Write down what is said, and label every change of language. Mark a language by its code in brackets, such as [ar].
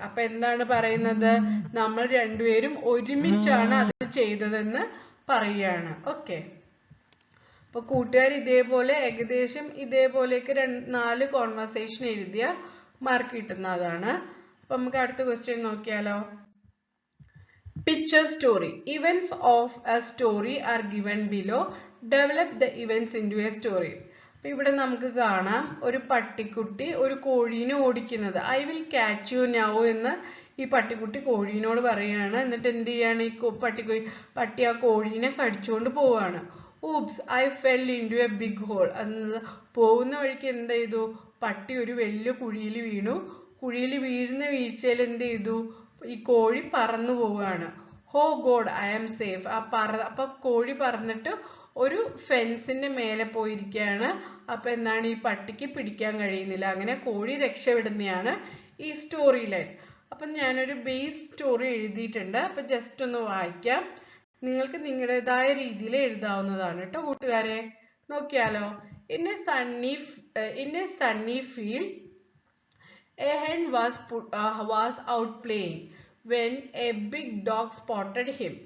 [ml] അപ്പൊ എന്താണ് പറയുന്നത്? നമ്മൾ രണ്ടുപേരും ഒരുമിച്ചാണ് അത് ചെയ്തതെന്ന് പറയാണ്. ഓക്കെ. അപ്പൊ കൂട്ടുകാർ ഇതേപോലെ ഏകദേശം ഇതേപോലെയൊക്കെ 4 കോൺവെർസേഷൻ എഴുതിയ മാർക്ക് കിട്ടുന്നതാണ്. അപ്പൊ നമുക്ക് അടുത്ത ക്വസ്റ്റ്യൻ നോക്കിയാലോ. [en] Picture story. Events of a story are given below. Develop the events into a story. [ml] അപ്പൊ ഇവിടെ നമുക്ക് കാണാം ഒരു പട്ടിക്കുട്ടി ഒരു കോഴീനെ ഓടിക്കുന്നത്. [en] I will catch you now [ml] എന്ന് ഈ പട്ടിക്കുട്ടി കോഴീനോട് പറയാണ്. എന്നിട്ട് എന്ത് ചെയ്യാണ്? ഈ പട്ടി ആ കോഴീനെ കടിച്ചുകൊണ്ട് പോവാണ്. [en] Oops, I fell into a big hole. [ml] പോകുന്ന വഴിക്ക് എന്ത് ചെയ്തു? പട്ടി ഒരു വലിയ കുഴിയിൽ വീണു. കുഴിയിൽ വീഴുന്ന വീഴ്ചയിൽ എന്ത് ചെയ്തു? ഈ കോഴി പറന്നു പോവുകയാണ്. [en] Oh God, I am safe. [ml] അപ്പൊ കോഴി പറന്നിട്ട് ഒരു ഫെൻസിന്റെ മേലെ പോയിരിക്കുകയാണ്. അപ്പൊ എന്താണ്? ഈ പട്ടിക്ക് പിടിക്കാൻ കഴിയുന്നില്ല. അങ്ങനെ കോഴി രക്ഷപ്പെടുന്നതാണ് ഈ സ്റ്റോറി ലൈൻ. അപ്പൊ ഞാനൊരു ബേസ് സ്റ്റോറി എഴുതിയിട്ടുണ്ട്. അപ്പൊ ജസ്റ്റ് ഒന്ന് വായിക്കാം. നിങ്ങൾക്ക് നിങ്ങളുടേതായ രീതിയിൽ എഴുതാവുന്നതാണ് കേട്ടോ കൂട്ടുകാരെ. നോക്കിയാലോ. [en] In a sunny field a hen was out playing when a big dog spotted him.